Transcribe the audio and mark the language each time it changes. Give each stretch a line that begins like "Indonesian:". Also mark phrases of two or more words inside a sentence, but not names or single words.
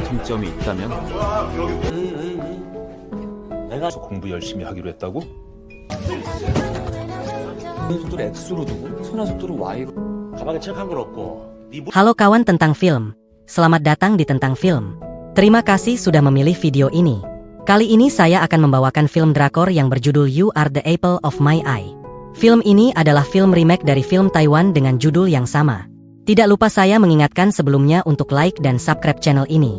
Korean: 공통점이 있다면? 내가 공부 열심히 하기로 했다고? 속도를 X로 두고 선화 속도를 Y로. 가방에 책 한 권 없고
Indonesian: Halo kawan tentang film. Selamat datang di Tentang Film. Terima kasih sudah memilih video ini. Kali ini saya akan membawakan film drakor yang berjudul You Are the Apple of My Eye. Film ini adalah film remake dari film Taiwan dengan judul yang sama. Tidak lupa saya mengingatkan sebelumnya untuk like dan subscribe channel ini.